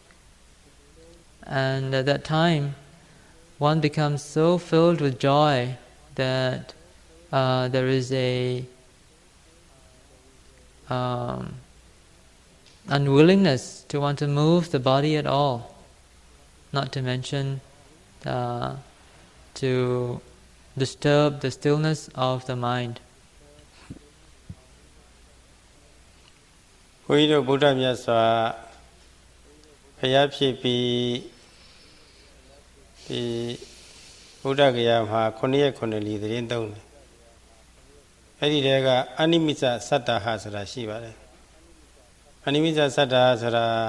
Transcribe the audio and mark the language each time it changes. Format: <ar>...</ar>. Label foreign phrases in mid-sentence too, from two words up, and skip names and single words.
<en>And at that time, one becomes so filled with joy that there is a unwillingness to want to move the body at all, not to mention to disturb the stillness of the mind.</en> <my>ဘုန်းကြီးတို့ဗုဒ္ဓမြတ်စွာဘုရားဖြစ်ပြီးဒီဗုဒ္ဓဂယာမှာ9 ရက် 9 လီသတင်းသုံးတယ်အဲ့ဒီတည်းကအနိမိစ္ဆသတ္တဟဆိုတာရှိပါတယ်အနိမိစ္ဆသတ္တဟဆိုတာ</my>